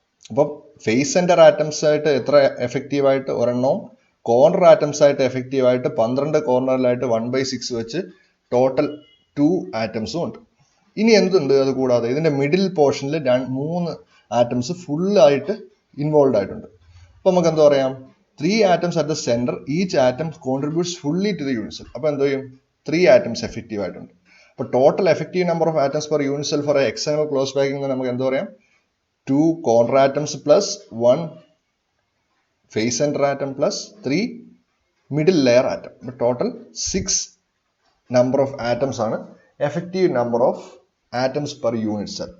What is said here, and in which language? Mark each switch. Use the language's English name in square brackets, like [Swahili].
[Malayalam] അപ്പം face centre atoms ആയിട്ട് എത്ര എഫക്റ്റീവായിട്ട് ഒരെണ്ണവും കോർണർ ആറ്റംസ് ആയിട്ട് എഫക്റ്റീവായിട്ട് 12 കോർണറിലായിട്ട് 1/6 വെച്ച് ടോട്ടൽ 2 ആറ്റംസും ഉണ്ട്. ഇനി എന്തുണ്ട്? അത് കൂടാതെ ഇതിന്റെ മിഡിൽ പോർഷനിൽ 3 ആറ്റംസ് ഫുള്ളായിട്ട് ഇൻവോൾവ് ആയിട്ടുണ്ട്. അപ്പൊ നമുക്ക് എന്താ പറയാം, [English] 3 atoms at the center, each atom contributes fully to the unit cell. [Malayalam] അപ്പോൾ എന്ത് ചെയ്യും, 3 atoms എഫക്റ്റീവ് ആയിട്ടുണ്ട്. അപ്പോൾ total effective number of atoms per unit cell four hexagonal close packing നമുക്ക് എന്താ പറയാം, 2 corner atoms plus 1 face centre atom plus 3 middle layer atom. Total 6 number of atoms ആണ് effective number of atoms per unit cell.